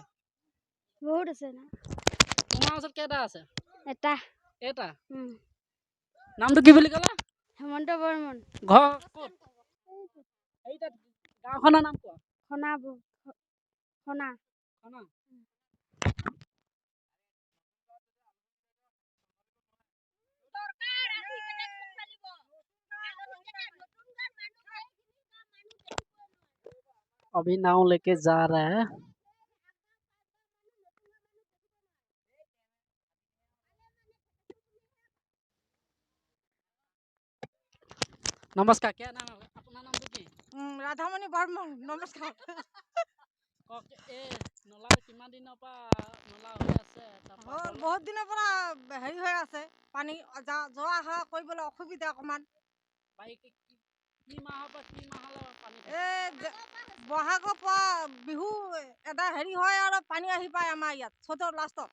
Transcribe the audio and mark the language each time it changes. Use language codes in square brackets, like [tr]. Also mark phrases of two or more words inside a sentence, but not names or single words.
[as] বহুত আছে না। তোমাৰ ওচৰত কেইটা আছে? এটা। এটা? নামটো কি বুলি ক'লা? হেমন্ত বৰ্মন। ঘৰ ক'ত? এইটা গাঁওখনৰ নাম কোৱা? খনা। খনা। [hi] খনা। अभी नाव लेके जा रहा है। नमस्कार, क्या नाम है? अपना नाम की? राधामणि बर्मन। नमस्कार। [as] এ নলা কিমান दिনৰ পৰা নলা হৈ আছে? বহুত দিনৰ পৰা হেৰি হৈ আছে, পানী যোৱা অহা কৰিবলৈ অসুবিধা অকণমান। কি মাহৰ পৰা কি মাহলৈ পানী? বহাগৰ পৰা বিহু এটা হেৰি হয় আৰু পানী আহি পায় আমাৰ ইয়াত চ'তৰ লাষ্টত।